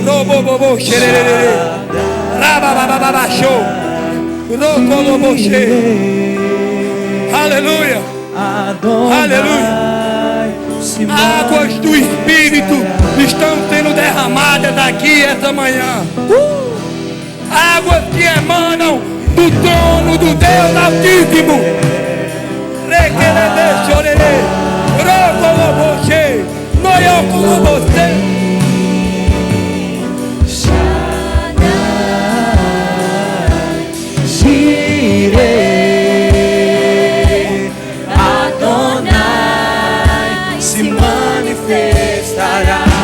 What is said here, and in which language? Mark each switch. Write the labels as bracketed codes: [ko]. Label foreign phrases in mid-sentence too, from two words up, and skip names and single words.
[pt] Robobobo, xererere, rababababa, show, robobobo, aleluia, aleluia. Águas do Espírito estão sendo derramadas aqui essa manhã. Águas que emanam do trono do Deus Altíssimo. Requerere, chorere, robobobo, noió como você. Jireh, Adonai se manifestará.